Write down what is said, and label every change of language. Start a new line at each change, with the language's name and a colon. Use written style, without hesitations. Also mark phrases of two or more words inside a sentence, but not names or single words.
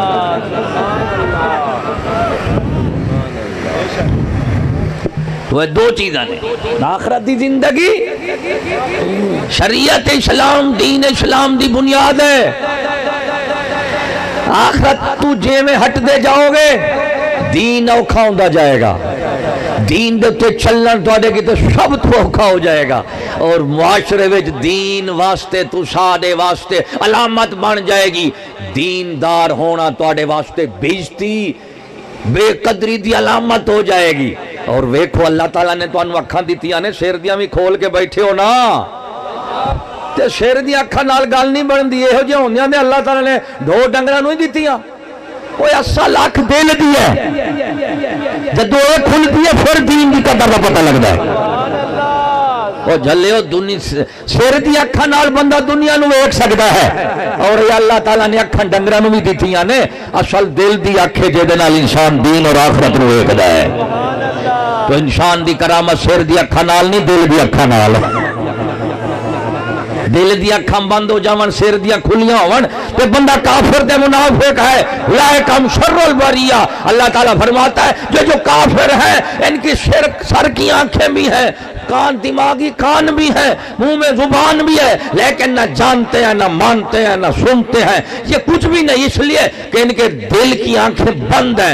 Punjabi: تو دو چیزاں نے، آخرت دی زندگی، شریعت اسلام دین اسلام دی بنیاد ہے۔ آخرت تو جے میں ہٹ دے جاؤ گے دین اوکھا ہوندا جائے گا، دین دے تے چلن تواڈے کی تو سب تو اوکھا ہو جائے گا، اور معاشرے وچ دین واسطے تو ساڈے واسطے علامت بن جائے گی۔ دیندار ہونا تواڈے واسطے بےعزتی بے قدری دی علامت ہو جائے گی۔ اور ویکھو اللہ تعالیٰ نے تانوں اکھاں دتیاں نے، سر دیاں بھی کھول کے بیٹھے ہو نا، تے سر دی اکھاں نال گل نہیں بندی، یہو جہاں ہوندیاں نے اللہ تعالیٰ نے ڈھو ڈنگراں نوں ہی دتیاں۔ کوئی اصل اکھ دل دی ہے، جدوں اے کھلدی ہے پھر دین دی قدر دا پتہ لگدا ہے۔ او جھلیو دنیا سر دی اکھاں نال بندہ دنیا نوں ویکھ سکدا ہے، اور یہ اللہ تعالیٰ نے اکھاں ڈنگراں نوں بھی دتیاں نے، اصل دل دی اکھ ہے جے دے نال انسان دین اور آخرت نوں ویکھدا ہے۔ تو انسان دی کرامت سر دی اکھاں نال نہیں، دل دی اکھاں نال۔ دل دی اکھاں بند ہو جاون سر دیاں کھلیاں ہون تے بندہ کافر تے منافق ہے۔
Arabic: اولئک ہم شر البریہ،
Urdu: اللہ تعالیٰ فرماتا ہے جو کافر ہیں ان کی سر کی آنکھیں بھی ہیں، کان دماغی کان بھی ہے، منہ میں زبان بھی ہے، لیکن نہ جانتے ہیں نہ مانتے ہیں نہ سنتے ہیں، یہ کچھ بھی نہیں، اس لیے کہ ان کے دل کی آنکھیں بند ہیں۔